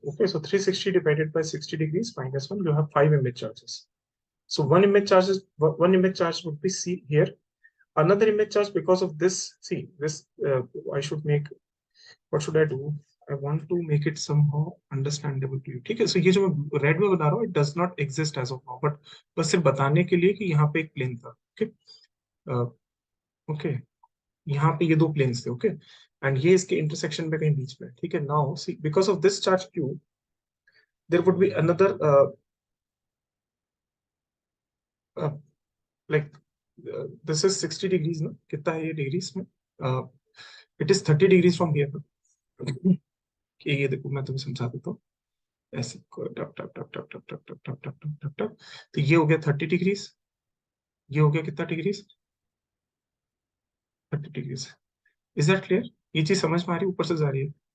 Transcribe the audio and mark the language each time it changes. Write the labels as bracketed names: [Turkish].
[English] Okay, so 360 divided by 60 degrees minus 1, you have 5 image charges. So one image charge would be C here. Another image charge, because of this, see this, I should make, what should I do? I want to make it somehow understandable to you. [Hindi] ठीक है, so ये जो मैं red में बता रहा हूँ, [English] it does not exist as of now, [Hindi] but बस सिर्फ बताने के लिए कि यहाँ पे एक plane था. Okay, okay, यहाँ पे ये दो planes थे. Okay, and ये इसके intersection पे कहीं बीच में. ठीक है, [English] now see, because of this charge Q, there would be another like this is 60 degrees ना, [Hindi] कितना है ये degrees में? [English] It is 30 degrees from here. [Hindi] कि ये देखो मैं तुम्हें समझा देता हूँ, ऐसे टप टप टप टप टप टप टप टप टप टप टप टप, तो ये हो गया 30 डिग्रीज, ये हो गया कितना degrees? 30 degrees. [English] Is that clear? [Hindi] ये चीज समझ में आ रही है, ऊपर से जा रही है?